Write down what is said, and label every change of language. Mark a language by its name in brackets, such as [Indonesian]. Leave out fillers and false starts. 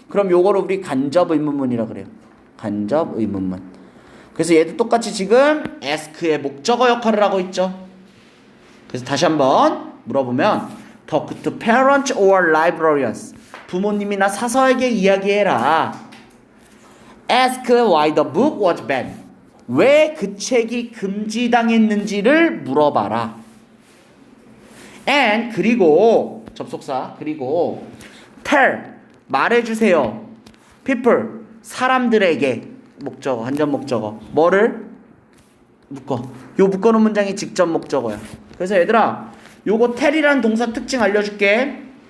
[Korean] 그럼 요거를 우리 간접 의문문이라 그래요. 간접 의문문. 그래서 얘도 똑같이 지금 ask의 목적어 역할을 하고 있죠. [English] 그래서 다시 한번 물어보면 talk to parents or librarians [Korean] 부모님이나 사서에게 이야기해라. [English] ask why the book was banned [Korean] 왜 그 책이 금지당했는지를 물어봐라. and 그리고 접속사 그리고 tell 말해주세요. people 사람들에게 목적어 간접 목적어 뭐를? 묶어. 요 묶어놓은 문장이 직접 목적어야. 그래서 얘들아 요거 tell이라는 동사 특징 알려줄게.